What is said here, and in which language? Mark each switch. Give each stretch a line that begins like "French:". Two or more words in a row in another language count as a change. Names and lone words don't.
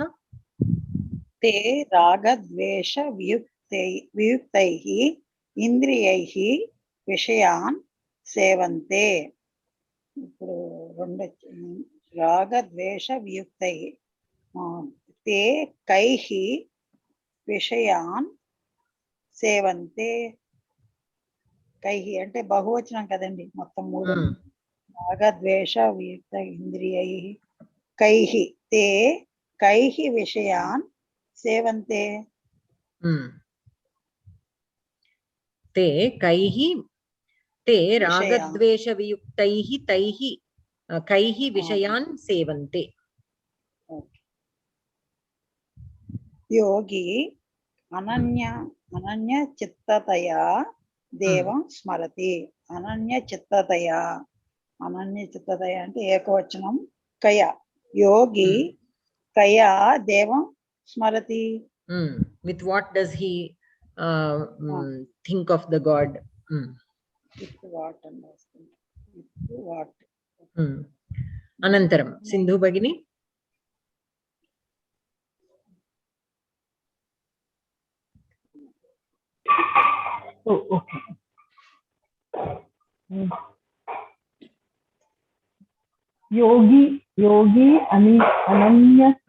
Sanskrit: ते रागद्वेष वियुक्तैः इन्द्रियैः विषयान् सेवन्ते रागद्वेष वियुक्तैः ते कैः विषयान् सेवन्ते कैः
Telugu: అంటే బహువచనం కదండి మొత్తం మూడు
Sanskrit: రాగద్వేష వియుక్త ఇంద్రియైః कैः ते कैः विषयान् सेवन्ते ते कैः ते रागद्वेषवियुक्तैः तैः कैः विषयान् सेवन्ते योगी अनन्यचित्ततया देवं स्मरति अनन्यचित्ततया
Telugu: అంటే ఏకవచనం
Sanskrit: కయా योगी कया देवं स्मरति
English: with what does he think of the god with what
Sanskrit: अनन्तरं सिन्धु भगिनी okay योगी अनन्य